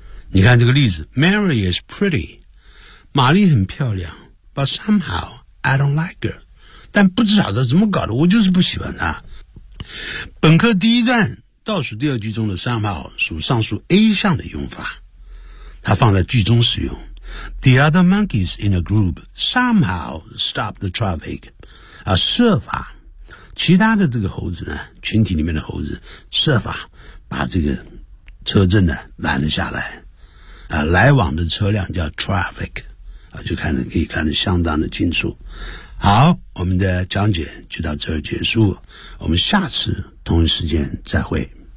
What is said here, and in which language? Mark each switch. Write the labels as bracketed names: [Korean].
[Chinese] 你看这个例子， [English] Mary is pretty. [Chinese] 玛丽很漂亮。 [English] But somehow, I don't like her. [Chinese] 但不知道怎么搞的，我就是不喜欢她。本课第一段倒数第二句中的3号属上述 A 项的用法，它放在句中使用。 [English] The other monkeys in a group somehow stopped the traffic. [Chinese] 啊，设法，其他的这个猴子呢，群体里面的猴子设法把这个车阵呢拦了下来。啊，来往的车辆叫 traffic， 啊，就看得可以看得相当的清楚。好，我们的讲解就到这儿结束，我们下次同一时间再会。